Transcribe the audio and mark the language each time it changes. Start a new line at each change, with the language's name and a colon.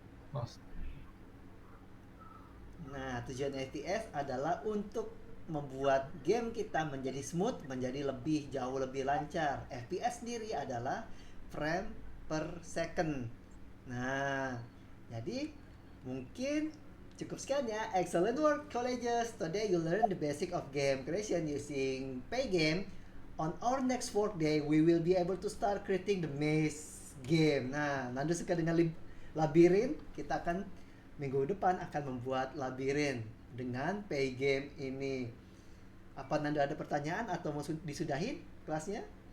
Indonesian: mas. Nah, tujuan FPS adalah untuk membuat game kita menjadi smooth, menjadi jauh lebih lancar. FPS sendiri adalah frame per second. Nah, jadi mungkin cukup sekian ya.
English: Excellent work, colleges. Today you learn the basic of game creation using Paygame. On our next work day, we will be able to start creating the maze game.
Indonesian: Nah, Nando suka dengan labirin. Kita akan minggu depan akan membuat labirin dengan Paygame ini. Apa Nando ada pertanyaan atau mau disudahin kelasnya?